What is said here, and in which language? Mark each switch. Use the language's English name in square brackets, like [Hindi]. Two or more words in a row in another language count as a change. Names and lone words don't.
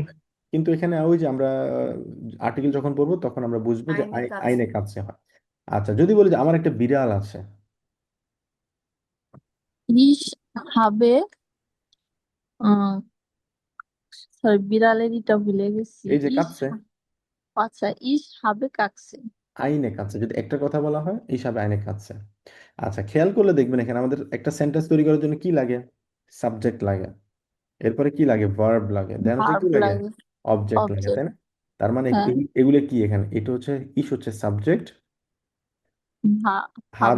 [Bangla] কিন্তু এখানে ওই যে আমরা আর্টিকেল যখন পড়বো তখন আমরা বুঝবো যে [German] eine Katze. eine Katze [Bangla] হয়। আচ্ছা, যদি বলি যে আমার একটা বিড়াল আছে, [German] Ich habe, [Bangla] সরি বিড়ালের এটা ভুলে গেছি। এই যে কাছে, আচ্ছা, [German] ich habe Katze. eine Katze [Bangla] যদি একটা কথা বলা হয়, এই হিসাবে [German] eine Katze. [Bangla] আচ্ছা, খেয়াল করলে দেখবেন এখানে আমাদের একটা সেন্টেন্স তৈরি করার জন্য কি লাগে? সাবজেক্ট লাগে, এরপরে কি লাগে? ভার্ব লাগে, দেন হচ্ছে ভার্ব কি লাগে? লাগে, অবজেক্ট লাগে, তাই অবজেক্ট। না? তার মানে হ্যাঁ, এগুলো কি এখানে? এটা হচ্ছে ইস হচ্ছে সাবজেক্ট, হাবে